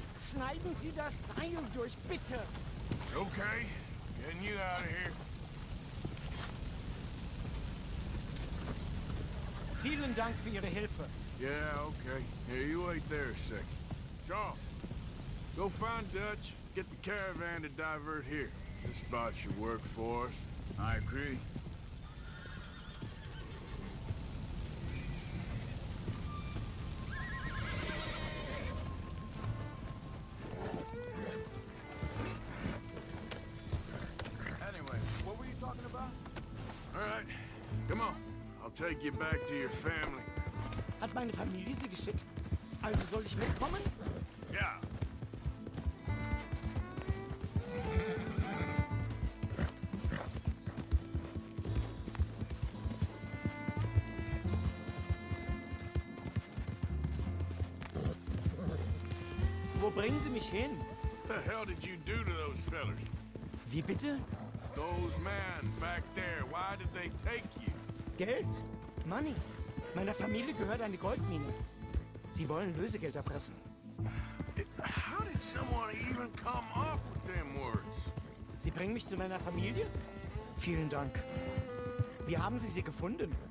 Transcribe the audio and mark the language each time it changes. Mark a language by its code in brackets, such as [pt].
[de] Schneiden Sie das Seil durch, bitte! [en] Okay, getting you out of here. [de] Vielen Dank für Ihre Hilfe. [en] Yeah, okay. Here, you wait there a second. Charles, go find Dutch, get the caravan to divert here. This spot should work for us. I agree. Anyway, what were you talking about? All right, come on. I'll take you back to your family. [de] Hat meine Familie Sie geschickt? Also soll ich mitkommen? [en] Yeah. [de] Wo bringen Sie mich hin? [en] What the hell did you do to those fellers? [de] Wie bitte? [en] Those men back there, why did they take you? [de] Geld. [en] Money. [de] Meiner Familie gehört eine Goldmine. Sie wollen Lösegeld erpressen. [en] How did someone even come up with them words? [de] Sie bringen mich zu meiner Familie? Vielen Dank. Wie haben Sie sie gefunden?